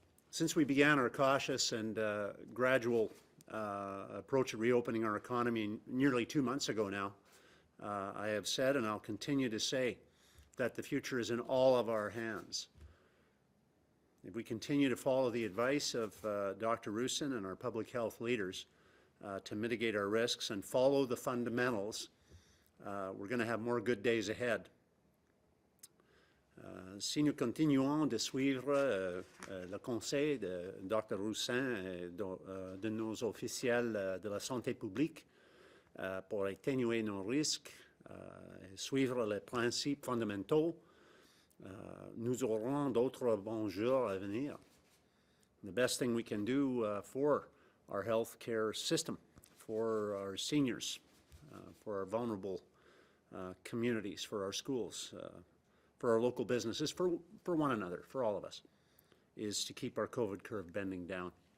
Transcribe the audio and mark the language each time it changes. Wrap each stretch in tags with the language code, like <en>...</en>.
<en>Since we began our cautious and gradual approach to reopening our economy nearly 2 months ago now, I have said, and I'll continue to say, that the future is in all of our hands. If we continue to follow the advice of Dr. Roussin and our public health leaders to mitigate our risks and follow the fundamentals, we're going to have more good days ahead.</en> <fr>Si nous continuons de suivre le conseil de Dr. Roussin et de nos officiels de la santé publique pour atténuer nos risques et suivre les principes fondamentaux, nous aurons d'autres bons jours à venir.</fr> <en>The best thing we can do for our health care system, for our seniors, for our vulnerable communities, for our schools, for our local businesses, for one another, for all of us, is to keep our COVID curve bending down.</en>